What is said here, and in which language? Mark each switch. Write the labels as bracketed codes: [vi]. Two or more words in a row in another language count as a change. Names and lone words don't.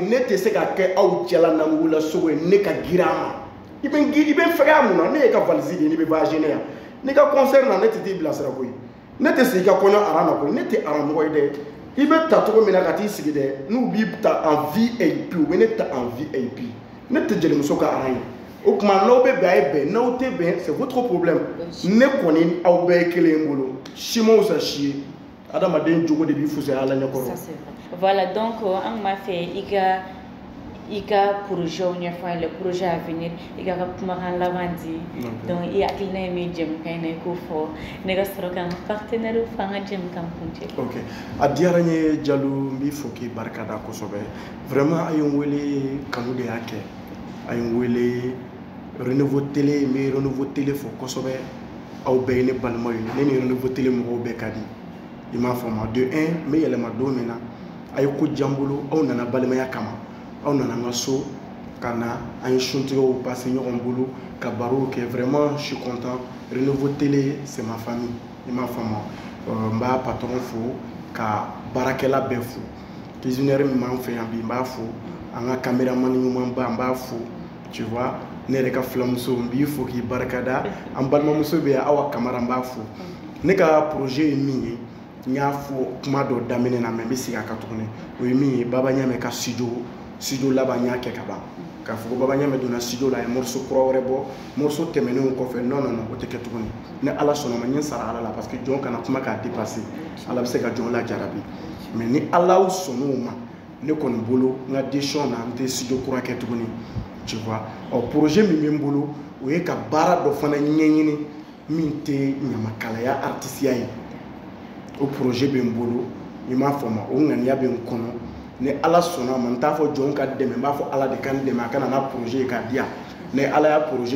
[bm] ne tɛ se ka kɛ aw cɛla namugula sogo ye ne ka girin a ma i bɛ fɛgɛya mun na ne ye ka valise de ye ne bɛ voyager ne yan n'i ka concert na ne tɛ t'i bilasira koyi ne tɛ sigi i ka kɔɲɔ aran na koyi ne tɛ aran mɔgɔ ye dɛ i bɛ ta cogo min na ka t'i sigi dɛ n'u b'i ta [fr] en VIP [bm] u bɛ ne ta [fr] en VIP [bm] ne tɛ jelimuso ka aran ye o tuma n'aw bɛ bɛn a ye bɛn n'aw tɛ bɛn [fr] c'est votre problème [bm] ne kɔni aw bɛɛ ye kelen ye n bolo si ma wusa si ye adamaden jogo de b'i fusaya ala ɲɛkɔrɔ. [fr] Voilà, donc [bm] an m'a fait i ka projet ɲɛfɔ [fr] le projet à venir [bm] i ka kumakan laban di donc i hakilina ye min jɛmukan in na i k'o fɔ ne ka sɔrɔ ka n ka partenaire fɔ an ka jɛmukan kuncɛ. Ok, a diyara n ye Jalo n b'i fo k'i barikada kosɛbɛ vraiment a ye n wele kanu de y'a kɛ a ye n wele Renouveau Télé n bɛ Renouveau Télé fo kosɛbɛ aw bɛɛ ye ne balimaw ye ne ni Renouveau Télé mɔgɔw bɛɛ ka di i m'a faamu de un n bɛ yɛlɛma don min na a ye ko diya n bolo aw nana balimaya kama aw nana n ka so ka na an ye suntigɛw passé ɲɔgɔn bolo ka barow kɛ [fr] vraiment je suis content [bm] Renouveau Télé [fr] c'est ma famille [bm] i m'a faamu n b'a patron fo ka baarakɛla bɛɛ fo cuisinière min b'an fɛ yan bi n b'a fo an ka caméraman ɲumanba n b'a fo [fr] tu vois [bm] ne yɛrɛ ka filamuso n b'i fo k'i barikada an balimamuso bɛ yan Awa Kamara n b'a fo ne ka projet ye min ye n y'a fɔ kuma dɔ daminɛ na mais n bɛ segin a kan tuguni o ye min ye Baba Ɲamɛ ka studio laban n y'a kɛ ka ban k'a fɔ ko Baba Ɲamɛ donna studio la a ye morceau kura wɛrɛ bɔ morceau tɛmɛnenw kɔfɛ non o tɛ kɛ tuguni ni ala sɔnna ma n ye sara ala la parce que jɔn kana kuma k'a dépasser ala bɛ se ka jɔn lajarabi mais ni ala sɔnn'o ma ne kɔni bolo n ka décision na n tɛ studio kura kɛ tuguni [fr] tu vois [bm] projet min bɛ n bolo o ye ka baara dɔ fana ɲɛɲini min tɛ ɲamakalaya artisiya ye o projet bɛ n bolo i m'a faamu o ŋaniya bɛ n kɔnɔ ni ala sɔnna ma n t'a fɔ jɔn ka dɛmɛ n b'a fɔ ala de ka n dɛmɛ a kana n'a projet ye k'a di yan ni ala y'a projet